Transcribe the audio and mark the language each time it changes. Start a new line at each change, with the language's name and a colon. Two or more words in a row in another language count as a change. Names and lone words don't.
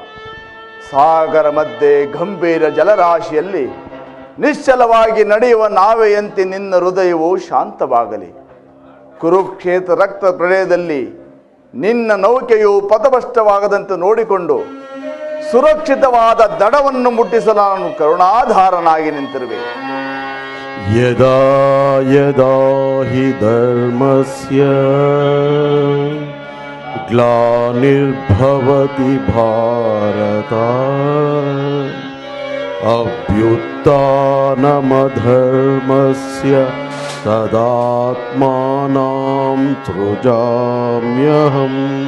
Kannada: ಸಾಗರ ಮಧ್ಯೆ ಗಂಭೀರ ಜಲರಾಶಿಯಲ್ಲಿ ನಿಶ್ಚಲವಾಗಿ ನಡೆಯುವ ನಾವೆಯಂತೆ ನಿನ್ನ ಹೃದಯವು ಶಾಂತವಾಗಲಿ. ಕುರುಕ್ಷೇತ್ರ ರಕ್ತ ಪ್ರಳಯದಲ್ಲಿ ನಿನ್ನ ನೌಕೆಯು ಪಥಭ್ರಷ್ಟವಾಗದಂತೆ ನೋಡಿಕೊಂಡು ಸುರಕ್ಷಿತವಾದ ದಡವನ್ನು ಮುಟ್ಟಿಸಲು ನಾನು ಕರುಣಾಧಾರನಾಗಿ ನಿಂತಿರುವೆ.
Sanskrit: ಯದಾ ಯದಾ ಹಿ ಧರ್ಮಸ್ಯ ಗ್ಲಾನಿರ್ಭವತಿ ಭಾರತ ಅಭ್ಯುತ್ಥಾನಮಧರ್ಮಸ್ಯ तदात्मानं सृजाम्यहम्